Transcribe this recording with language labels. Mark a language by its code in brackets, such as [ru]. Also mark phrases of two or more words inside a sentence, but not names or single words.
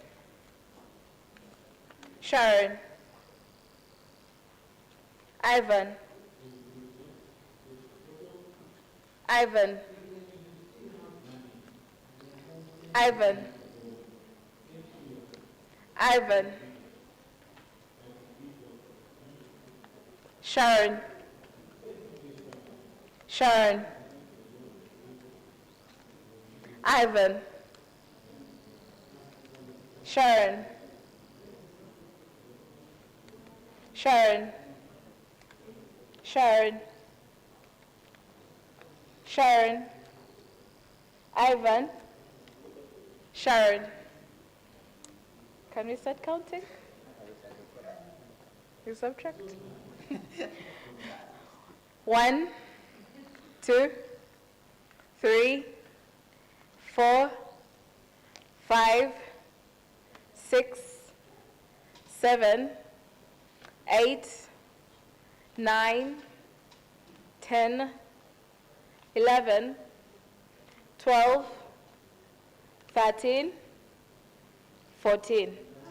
[en] Sharon. Ivan. Ivan. Ivan. Ivan. Sharon. Sharon. Ivan. Sharon. Sharon. Sharon. Sharon. Ivan. Sharon. Can we start counting? You subtract. 1, 2, 3, 4, 5, 6, 7, 8, 9, 10, 11, 12, 13, 14.